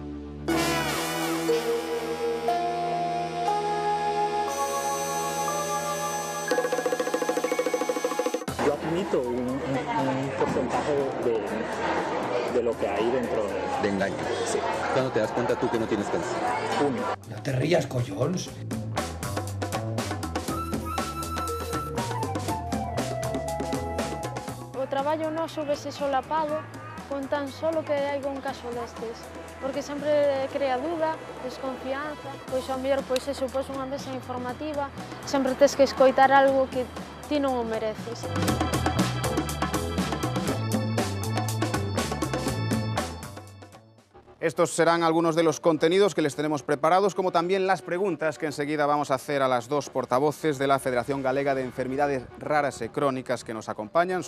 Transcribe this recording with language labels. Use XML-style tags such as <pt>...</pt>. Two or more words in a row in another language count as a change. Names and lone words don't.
<es>Yo admito un porcentaje de lo que hay dentro de engaño. Sí. ¿Cuándo te das cuenta tú que no tienes cáncer? No te rías, collons.</es> <gl>O traballo noso vese solapado con tan solo que hai un caso destes, porque sempre crea dúda, desconfianza, pois ao mellor pois eso, pois unha mesa informativa, sempre tes que escoitar algo que ti non o mereces.</gl> <es>Estos serán algunos de los contenidos que les tenemos preparados, como también las preguntas que enseguida vamos a hacer a las dos portavoces de la Federación Galega de Enfermedades Raras y Crónicas que nos acompañan.</es>